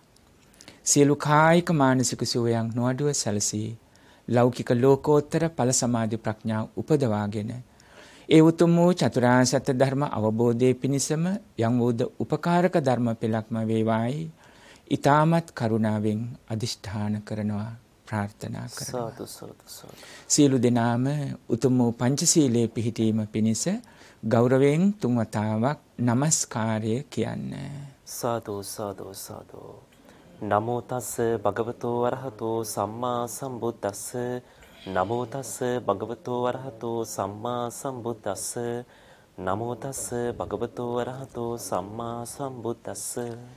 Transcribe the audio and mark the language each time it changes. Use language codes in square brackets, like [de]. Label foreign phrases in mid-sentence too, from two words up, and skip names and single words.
[si] සියලු කායික මානසික සුවයන් නොඅඩුව සැලසී ලෞකික ලෝකෝත්තර ඵල සමාධි ප්‍රඥා උපදවාගෙන ඒ උතුම් වූ චතුරාර්ය සත්‍ය ධර්ම අවබෝධයේ පිණසම යම් වූද උපකාරක ධර්ම පෙළක්ම වේවායි ඊ타මත් කරුණාවෙන් අදිෂ්ඨාන කරනවා, ප්‍රාර්ථනා කරනවා. සියලු දෙනාම උතුම් වූ පංචශීලයේ පිහිටීම පිණිස ගෞරවයෙන් තුන් වතාවක් নমස්කාරය කියන්නේ. සාදු සාදු සාදු. [pi] නමෝ තස්ස භගවතෝ අරහතෝ සම්මා සම්බුද්දස්ස. නමෝ තස්ස භගවතෝ අරහතෝ සම්මා සම්බුද්දස්ස. නමෝ තස්ස භගවතෝ අරහතෝ සම්මා සම්බුද්දස්ස.